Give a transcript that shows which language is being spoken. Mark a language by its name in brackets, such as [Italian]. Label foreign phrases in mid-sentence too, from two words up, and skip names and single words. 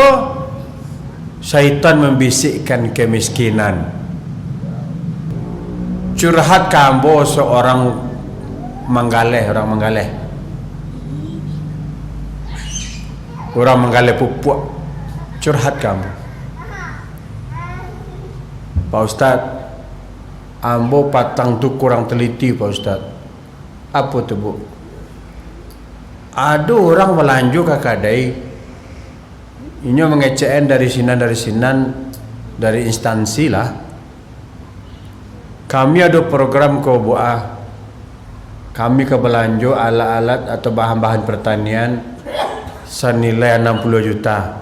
[Indonesian] Syaitan membisikkan kemiskinan. [Minangkabau] Curhat kambo seorang orang menggaleh pupuk, curhat kambo, Pak Ustaz, ambo patang tu kurang teliti Pak Ustaz. [Indonesian] Apa tu bu? [Minangkabau] Ada orang melanjut ke kadai, ini mengecekan dari sinan dari instansi lah. [Indonesian] Kami ada program kau buah, kami ke belanja alat-alat atau bahan-bahan pertanian senilai 60 juta.